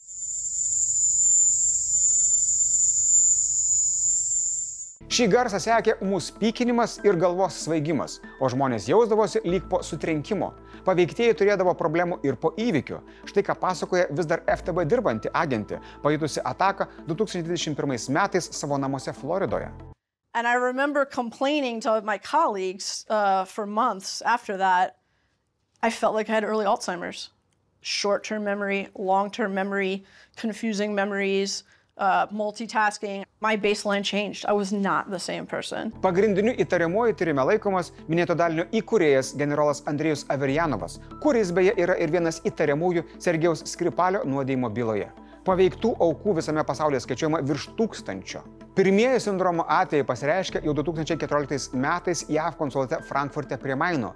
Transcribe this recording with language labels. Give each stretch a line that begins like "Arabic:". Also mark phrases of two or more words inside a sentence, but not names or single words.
Lithuanian: Šį garsą sekė ūmus pykinimas ir galvos svaigimas, o žmonės jausdavosi lyg po sutrenkimo. Paveiktieji turėdavo problemų ir po įvykių. Štai ką pasakoja vis dar FTB dirbanti agentė, pajutusi ataką 2021 metais savo namuose Floridoje.
English: And I remember complaining to my colleagues for months after that. I felt like I had early Alzheimer's. Short-term memory, long-term memory, confusing memories, multitasking. My baseline changed. I was not the same person.
Lithuanian: Pagrindiniu įtariamuoju tyrime laikomas minėto dalinio įkūrėjas generolas Andrejus Averjanovas, kuris beje yra ir vienas įtariamųjų Sergejaus Skripalio nuodijimo byloje. Paveiktų aukų visame pasaulyje skaičiuojama virš 1000. Pirmieji sindromo atvejai pasireiškė jau 2014 metais JAV konsulate Frankfurte prie Maino.